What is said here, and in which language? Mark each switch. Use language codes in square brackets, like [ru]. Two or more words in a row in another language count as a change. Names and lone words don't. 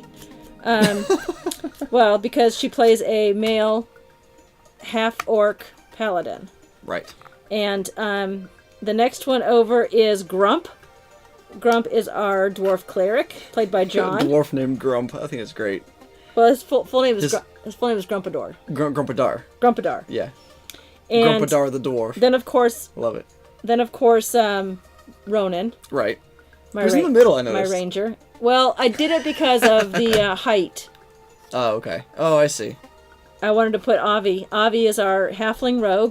[en] Well, because she plays a male half-orc paladin. Right. And the next one over is Grump. Grump is our dwarf cleric, played by John. A dwarf named Grump. I think it's great. Well, his full name is Grumpador. Grumpadar. Grumpadar. Yeah. And Grumpadar the dwarf. then of course, Love it. Ronan. Right. My Who's in the middle, I noticed. My ranger. Well, I did it because of the height. Oh, okay. Oh, I see. I wanted to put Avi. Avi is our halfling rogue.